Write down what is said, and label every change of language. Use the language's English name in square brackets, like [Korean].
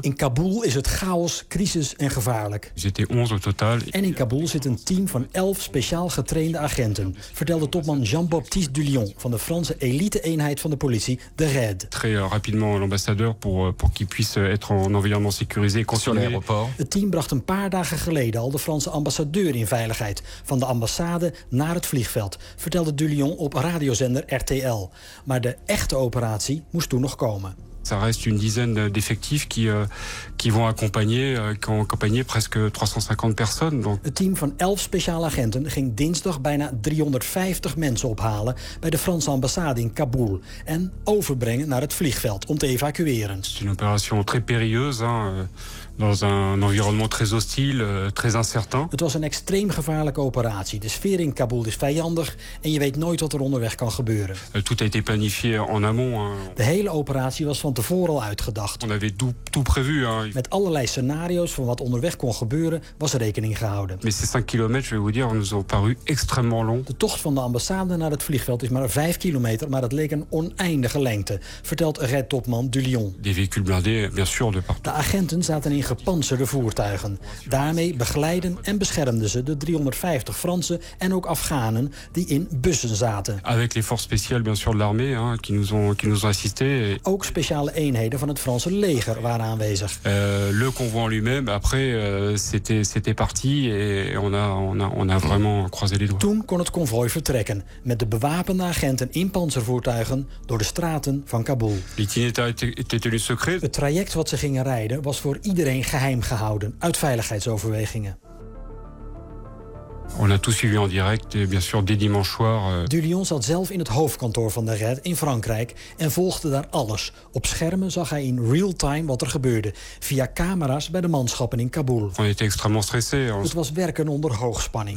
[Dutch] In Kabul is het chaos, crisis en gevaarlijk. [French] J'étais 11 au total. [Dutch] En in Kabul zit een team van 11 speciaal getrainde agenten, vertelde topman Jean-Baptiste Dulion van de Franse elite-eenheid van de politie, de RAID. [French] Très rapidement l'ambassadeur pour qu'il puisse être en environnement sécurisé sur l'aéroport. [Dutch] Het team bracht een paar dagen geleden al de Franse ambassadeur in veiligheid van de ambassade naar het vliegveld, vertelde Dulion op radiozender RTL. Maar de echte operatie moest toen nog komen. [French] Ça reste une dizaine d'effectifs qui vont accompagner presque 350 personnes. Donc. [Dutch] Het team van 11 speciale agenten ging dinsdag bijna 350 mensen ophalen bij de Franse ambassade in Kabul en overbrengen naar het vliegveld om te evacueren. [French] C'est une opération très périlleuse, hein, dans un environnement très hostile, très incertain. [Dutch] Het was een extreem gevaarlijke operatie. De sfeer in Kabul is vijandig en je weet nooit wat er onderweg kan gebeuren. [French] Tout a été planifié en amont, hein. [Dutch] De hele operatie was van tevoren al uitgedacht. [French] On avait tout prévu, hein. [Dutch] Met allerlei scenario's van wat onderweg kon gebeuren, was rekening gehouden. [French] Mais ces 5 kilomètres, je vais vous dire, nous ont paru extrêmement long. [Dutch] De tocht van de ambassade naar het vliegveld is maar 5 kilometer, maar dat leek een oneindige lengte, vertelt Red Topman Dulion. [French] Des véhicules blindés, bien sûr, de partout. [Dutch] De agenten zaten in gepantserde voertuigen. Daarmee begeleiden en beschermden ze de 350 Fransen en ook Afghanen die in bussen zaten. [French] Avec les forces spéciales, bien sûr, de l'armée, hein, qui nous ont assisté. [Dutch] Ook speciale eenheden van het Franse leger waren aanwezig. [French] Le convoi en lui-même, après, c'était parti et on a vraiment croisé les doigts. [Dutch] Toen kon het convoi vertrekken met de bewapende agenten in panzervoertuigen door de straten van Kabul. Het traject wat ze gingen rijden was voor iedereen geheim gehouden uit veiligheidsoverwegingen. [French] On a tout suivi en direct, bien sûr, dès dimanche soir. [Dutch] Dulion zat zelf in het hoofdkantoor van de RAID in Frankrijk en volgde daar alles. Op schermen zag hij in real time wat er gebeurde, via camera's bij de manschappen in Kabul. [French] On était extrêmement stressés. [Dutch] Het was werken onder hoogspanning.